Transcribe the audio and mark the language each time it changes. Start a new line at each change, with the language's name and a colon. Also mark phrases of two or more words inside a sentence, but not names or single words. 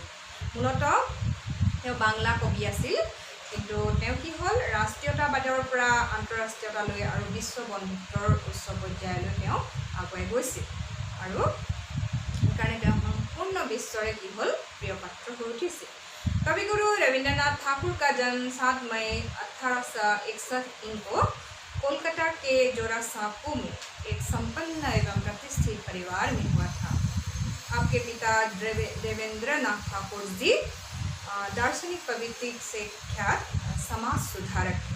Assamese: মূলতঃ তেওঁ বাংলা কবি আছিল, কিন্তু তেওঁ কি হ'ল ৰাষ্ট্ৰীয়তাবাদৰ পৰা আন্তঃৰাষ্ট্ৰীয়তালৈ আৰু বিশ্ব বন্ধুত্বৰ উচ্চ পৰ্যায়লৈ তেওঁ আগুৱাই গৈছিল। আৰু সেইকাৰণে তেওঁ সম্পূर्ण বিশ্বৰে কি হ'ল প্ৰিয় পাত্ৰ হৈ উঠিছিল।
Hindi: कविगुरु रविंद्रनाथ ठाकुर का जन्म 7 मई 1861 को कोलकाता के जोरासांको में एक संपन्न एवं प्रतिष्ठित परिवार में हुआ था। आपके पिता देवेंद्रनाथ ठाकुर जी दार्शनिक प्रवृत्ति से ख्यात समाज सुधारक थे।